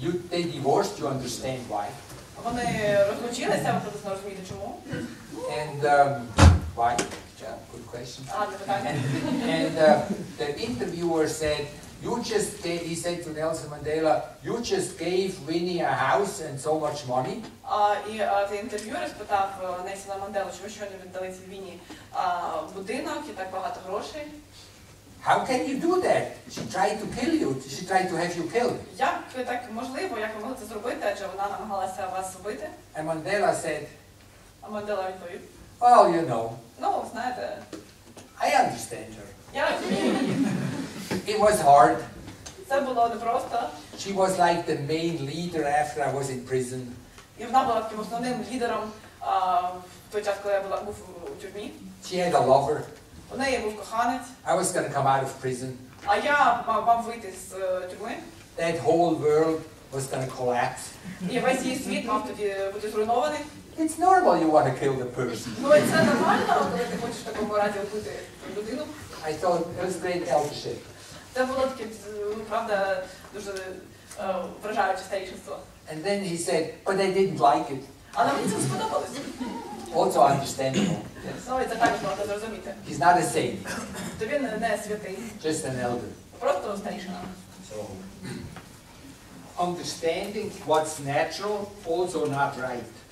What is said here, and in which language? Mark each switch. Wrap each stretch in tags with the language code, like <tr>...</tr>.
<en>They divorced, you understand why.</en> <uk>Вони розлучилися, ви приблизно розумієте чому.</uk> <en>And why? Yeah, good question. And the interviewer said you just gave, he said to Nelson Mandela, you just gave Winnie a house and so much money.</en> <uk>І цей інтерв'юер спитав Нельсона Манделу, що ви щойно віддали цій Вінні будинок і так багато грошей.</uk> <en>How can you do that? She tried to kill you. She tried to have you killed.</en> <uk>Як так можливо, як ви могли це зробити, адже вона намагалася вас вбити?</uk> <en>And Mandela said,</en> <uk>А Мандела відповів,</uk> <en>well, you know,</en> <uk>ну, знаєте,</uk> <en>I understand her.</en> <uk>я розумію її.</uk> <en>It was hard.</en> <uk>Це було непросто.</uk> <en>She was like the main leader after I was in prison.</en> <uk>І вона була таким основним лідером в той час, коли я був у тюрмі.</uk> <en>She had a lover.</en> <uk>У неї був коханець.</uk> <en>I was going to come out of prison.</en> <uk>А я мав вийти з тюрми.</uk> <en>That whole world was going to collapse.</en> <uk>І весь її світ мав тоді бути зруйнований.</uk> <en>It's normal you want to kill the person.</en> <uk>Ну і це нормально, коли ти хочеш в такому разі вбити людину.</uk> <en>I thought it was great eldership.</en> <uk>Це було таке, ну, правда, дуже вражаюче старішинство.</uk> <en>And then he said, but I didn't like it.</en> <uk>Але мені це сподобалось.</uk> <en>Also understandable.</en> <uk>Ну і це також можна зрозуміти.</uk> <en>He's not a saint,</en> <uk>То він не святий,</uk> <en>just an elder.</en> <uk>просто старішина.</uk> <en>So, understanding what's natural, also not right.</en>